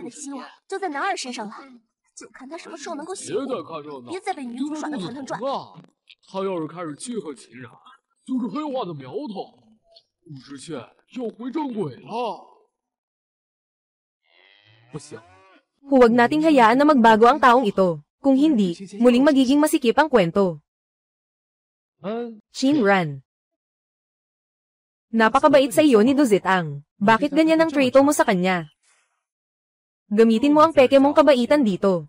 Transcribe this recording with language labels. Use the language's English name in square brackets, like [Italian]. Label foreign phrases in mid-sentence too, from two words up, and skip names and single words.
[Chinese] 回归的希望主身边。就在男二身上了，就看他什么时候能够醒别再看热闹，别再被女主耍得团团转。啊！他要是开始记恨秦冉，就是黑化的苗头。武知县要回正轨了。不行。 [Filipino] Huwag nating hayaan na magbago ang taong ito. Kung hindi, muling magiging masikip ang kwento. Shinran. Napakabait sa iyo ni Duzitang. Bakit ganyan ang trato mo sa kanya? Gamitin mo ang peke mong kabaitan dito.